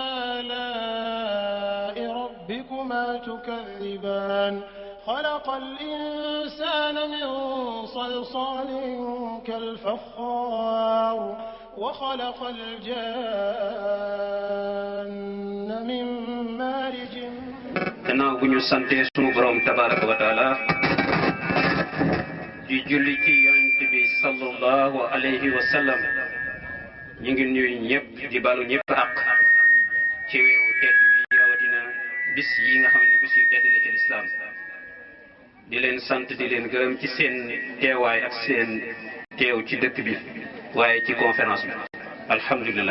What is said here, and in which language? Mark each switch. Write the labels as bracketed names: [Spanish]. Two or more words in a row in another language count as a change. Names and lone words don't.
[Arabic] آلاء ربكما تكذبان خلق الإنسان من صلصال كالفخار وخلق الجان من مارج. [Wolof] gannaaw bu ñu sante sunu borom [Arabic] تبارك وتعالى [Wolof] di julli ci yonent bi [Arabic] صلى الله عليه وسلم [Wolof] ñu ngi nuyu ñëpp di balu ñëpp ak ci weeru tedd bi rawatina bis yi nga xam ne bis yu tedd la ci lislaam di leen sant di leen gërëm ci seen teewaay ak seen teew ci dëkk bi waaye ci conférence bi alhamdulillah.